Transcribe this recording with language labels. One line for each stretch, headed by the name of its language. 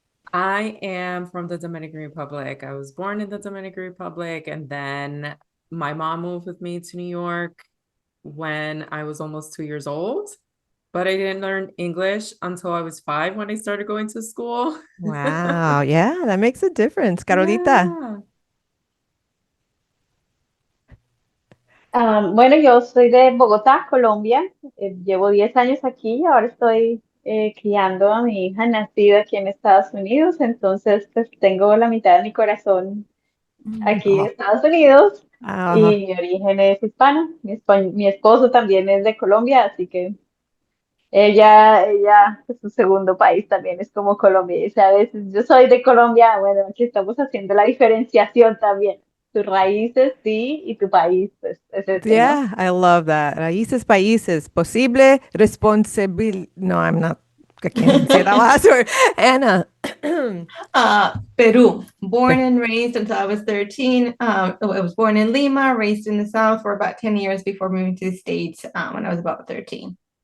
English: I am from the Dominican Republic. I was born in the Dominican Republic, and then my mom moved with me to New York when I was almost 2 years old. But I didn't learn English until I was 5 when I started going to school. Wow, yeah, that makes a difference. Carolita. Yeah.
Spanish: Bueno, yo soy de Bogotá, Colombia. Llevo 10 años aquí y ahora estoy criando a mi hija nacida aquí en Estados Unidos. Entonces, pues tengo la mitad de mi corazón aquí en Oh, Estados Unidos uh, y mi origen es hispano. Mi esposo también es de Colombia, así que pues, su segundo país también es como Colombia. Y dice a veces, yo soy de Colombia, bueno, aquí estamos haciendo la diferenciación también. Tus raíces, sí, y tu país, pues es este, ¿no?
English: yeah, I love that.
Spanish: Raíces países,
English: posible, responsible. No, I can't even say that last word. Anna. Peru, born and raised until I was 13. I was born in Lima, raised in the South for about 10 years before moving to the States when I was about 13.